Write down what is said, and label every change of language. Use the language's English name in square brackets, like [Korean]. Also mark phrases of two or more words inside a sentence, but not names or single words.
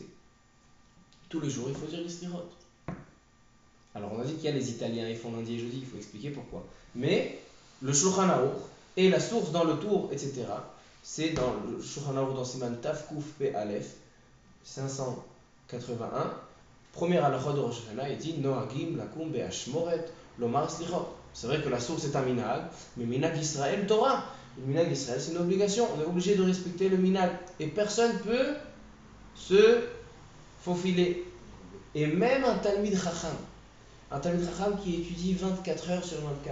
[French] Tous les jours, il faut dire les Slichot. Alors on a dit qu'il y a les Italiens, ils font lundi et jeudi, il faut expliquer pourquoi. Mais le Shulchan Aruch et la source dans le tour, etc., c'est dans le Shulchan Aruch dans [Hebrew] סימן ת ק פ א [French] 581. Première halakha de Rosh Hashanah, il dit [Hebrew] נוהגים לקום באשמורת לומר סליחות. [French] C'est vrai que la source est un minag, mais [Hebrew] מנהג ישראל תורה. [French] Le [Hebrew] מנהג ישראל, [French] c'est une obligation. On est obligé de respecter le minag. Et personne ne peut se faufiler. Et même un [Hebrew] תלמיד חכם. [French] Un [Hebrew] תלמיד חכם [French] qui étudie 24 heures sur 24.